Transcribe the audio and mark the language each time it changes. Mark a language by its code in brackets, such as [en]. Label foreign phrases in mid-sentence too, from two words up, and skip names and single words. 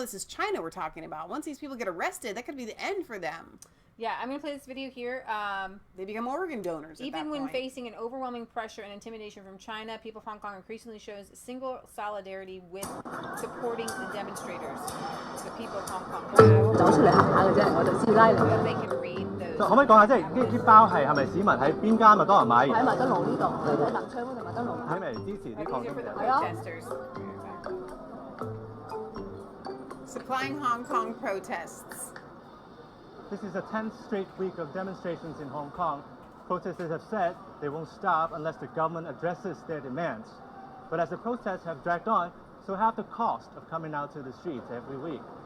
[en] This is China we're talking about. Once these people get arrested, that could be the end for them. Yeah, I'm going to play this video here. They become organ donors. Even when facing an overwhelming pressure and intimidation from China, people of Hong Kong increasingly shows single solidarity with supporting the demonstrators, the people of Hong Kong. [yue] 走出嚟行下嘅啫，我就師奶嚟嘅。 [en] They can read those. [yue] 可唔可以講下，即係啲包係咪市民喺邊間麥當勞買完？喺麥當勞呢度，喺南昌嗰度麥當勞。係咪支持啲抗 [en] These [yue] 爭 [en] are for the [yue] 者？ [en] protesters. Supplying Hong Kong protests. This is the 10th straight week of demonstrations in Hong Kong. Protesters have said they won't stop unless the government addresses their demands. But as the protests have dragged on, so have the cost of coming out to the streets every week.